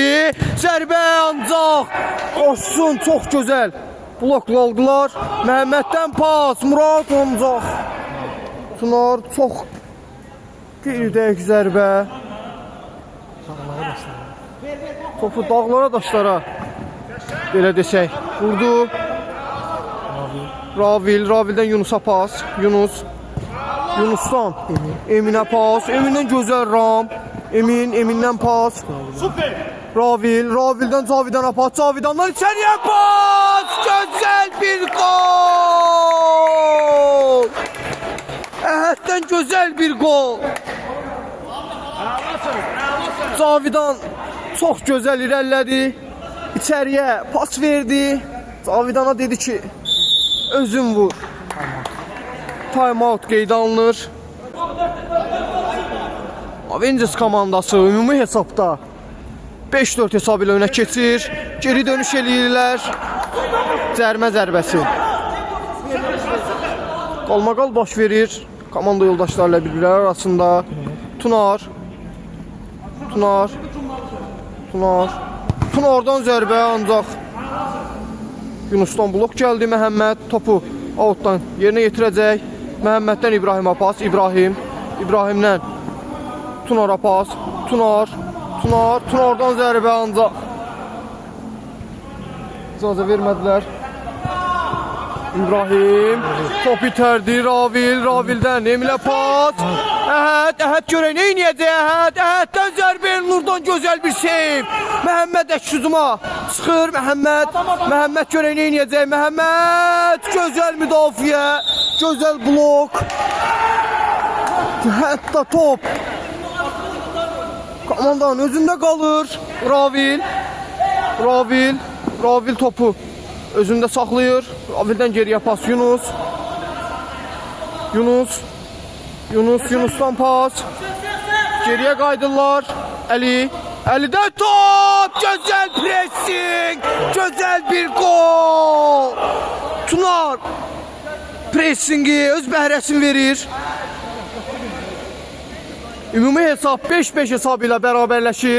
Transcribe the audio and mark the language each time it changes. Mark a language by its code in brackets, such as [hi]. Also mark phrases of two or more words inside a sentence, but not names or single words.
[az] Zərbə ancaq qoşsun, çox gözəl blokladılar. Məhəmməddən pas. Murad ancaq Tunar çox qeyri-dəqiq zərbə. Topu dağlara, daşlara belə desək vurdu. Ravildən Yunusa pas. Yunusdan Eminə pas. Emin'dən gözəl Ram. Emin'dən pas. Ravildən Cavidan'a pas. Cavidandan içəriyə pas. Gözəl bir gol. Əhəddən gözəl bir gol. Cavidan çox gözəl irəlilədi. İçəriyə pas verdi. Cavidan'a dedi ki, özün vur. [en] Time out [az] qeydə alınır. Avengers komandası ümumi hesabda 5-4 hesab ilə önə keçir. Geri dönüş eləyirlər. Cərmə zərbəsi. Qalmaqal baş verir. Komanda yoldaşlarıyla bir-birləri arasında. Tunardan zərbə ancaq Yunusdan blok gəldi. Məhəmməd topu outdan yerinə yetirəcək. Məhəmməddən İbrahimə pas. İbrahimdən Tunara pas. Tunardan zərbə ancaq icazə vermədilər. İbrahim top itərdi. Ravildən Eminə pas. Əhəd görək nə inəyəcək. Əhəddən zərbə. Elnurdan gözəl bir seyv. Məhəmməd əksüzuma çıxır. Məhəmməd görək nə inəyəcək. Məhəmməd gözəl müdafiə. Gözəl blok. Hətta top komandanın özündə qalır. Ravil topu özündə saxlayır. Ravildən geriyə pas. Yunusdan pas. Geriyə qaydırlar. Əlidən top. Gözəl pressing. Gözəl bir gol. Tunar pressingi öz bəhrəsini verir. Ümumi hesab 5-5 hesab ilə bərabərləşir.